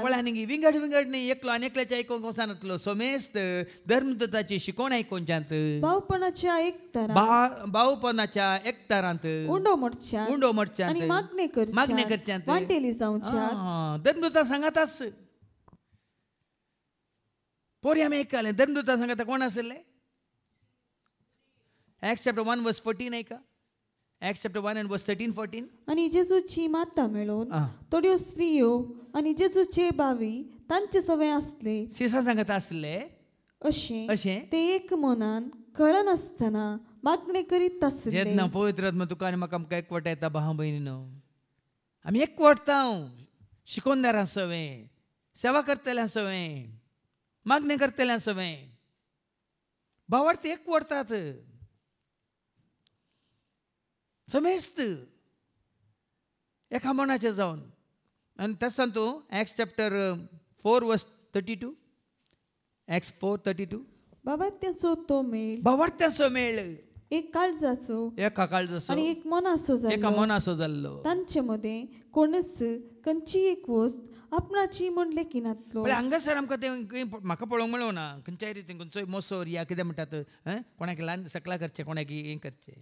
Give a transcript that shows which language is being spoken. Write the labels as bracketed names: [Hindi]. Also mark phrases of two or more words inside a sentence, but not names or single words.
[Konkani] पळया न्ही विंगड न्ही एकलो आनी एकल्याचे आयकूंक वचनातलो. सोमेस्त धर्मदूताची शिकवण आयकोवच्यांत भावपणाच्या एकतारांत उंडो मोडच्यान आनी मागणे करच्यांत वांटेली जावच्यांत. धर्मदूता सांगात आस पोरी आमी आयकले. धर्मदूता सांगात कोण आसले. Acts chapter 1 verse 14 ऐका. Acts chapter 1 and verse 13-14. आणि जेजूची माता मेळून थोड्यो स्त्रियो आणि जेजूचे बावी तांचे सवे असले. शिसा सांगत असले अशें ते एक मनान कळन आसतना मागणे करीत आसले. जेन्ना पवित्र आत्मा तुका आनी म्हाका आमकां एकवट येता भाव भयणीनो. आमी एकवटता शिकोनदारां सवे सेवा करतल्यां सवे मागणे करतल्यां सवे भावार्थ एकवटतात. समेस्त एका मनाचे जावन. आनी तेच सांगतो Acts chapter 4 verse 32. Acts 4:32. भावार्थ्याचो मेळ एक काळजाचो आनी एक मनाचो जाल्लो. तांचे मदें कोणच खंयची एक वस्त आपणाची म्हणले की नातलो. हांगासर आमकां ते म्हाका पळोवंक मेळूं ना. खंयच्याय रितीन खंयचोय मोसोर या कितें म्हणटात कोणाक ल्हान सकला करचें कोणाक हें करचें.